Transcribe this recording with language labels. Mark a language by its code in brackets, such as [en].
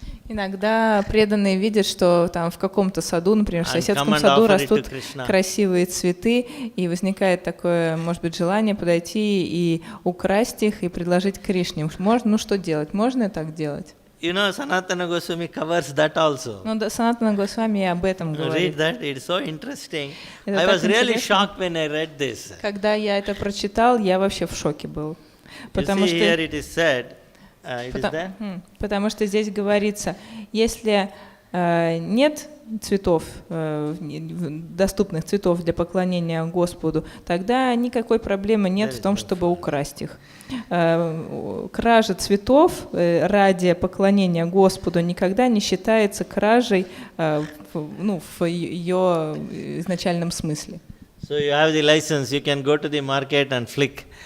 [ru] Иногда преданные видят, что там в каком-то саду, например, в соседском саду растут красивые цветы, и возникает такое, может быть, желание подойти и украсть их и предложить Кришне. Можно, что делать? Можно так делать? [en] You know, Sanatana Goswami covers that also. [ru] Ну, да, Санатана Госвами об этом говорит. [en] Read that, it's so interesting. I was really shocked when I read this. [ru] Когда я это прочитал, я вообще в шоке был. Потому что [en] here it is said, [ru] потому что здесь говорится, если нет цветов, доступных цветов для поклонения Господу, тогда никакой проблемы нет в том, чтобы украсть их. Кража цветов ради поклонения Господу никогда не считается кражей в ее изначальном смысле. [en] So you have the license, you can go to the market and flick.